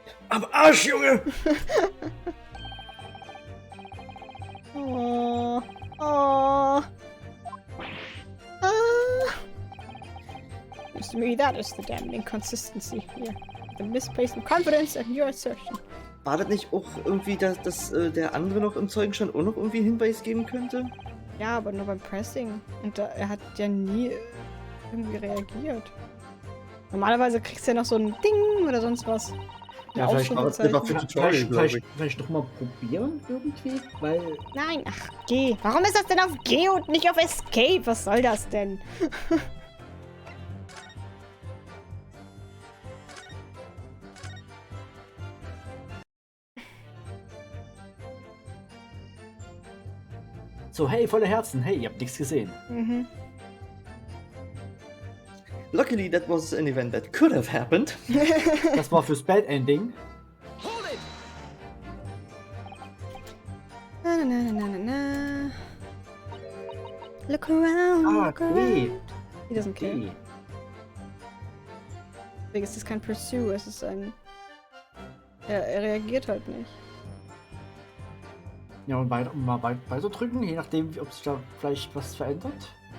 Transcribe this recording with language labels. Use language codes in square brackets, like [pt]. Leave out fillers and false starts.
[de] Am Arsch, Junge! Oh. Oh. [en] Seems to me that is the damn inconsistency here. The misplaced confidence in your assertion. [de] War das nicht auch irgendwie, dass der andere noch im Zeugenstand auch noch irgendwie Hinweis geben könnte? Ja, aber nur beim Pressing. Und er hat ja nie irgendwie reagiert. Normalerweise kriegst du ja noch so ein Ding oder sonst was. Ja, Ein vielleicht Ausrufezeichen. vielleicht noch mal probieren irgendwie, weil... Nein, ach, G. Warum ist das denn auf G und nicht auf Escape? Was soll das denn? So, hey, volle Herzen, hey, ihr habt nichts gesehen. Mhm. [en] Luckily, that was an event that could have happened. [de] Das war fürs Bad Ending. [en] Hold it! Na, na, na, na, na, na. Look around, look around. Okay. He doesn't care. Okay. [de] Deswegen ist das kein Pursue, es ist ein... Er reagiert halt nicht. Ja, und mal weiter drücken, je nachdem, ob sich da vielleicht was verändert.